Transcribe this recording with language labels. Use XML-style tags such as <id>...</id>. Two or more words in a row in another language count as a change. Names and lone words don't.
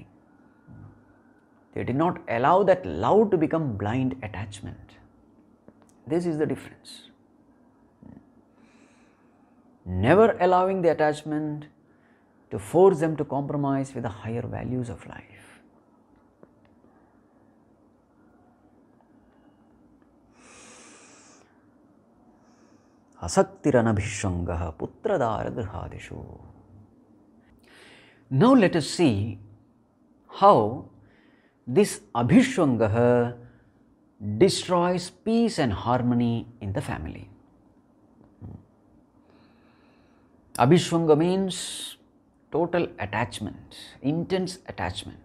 <en>They did not allow that love to become blind attachment. This is the difference. Never allowing the attachment to force them to compromise with the higher values of life.</en> <sa>असक्तिरनभिष्वङ्गः पुत्रदार गृहादिषु.</sa> <en>Now let us see how this Abhishwangaha destroys peace and harmony in the family. Abhishwanga means total attachment, intense attachment.</en>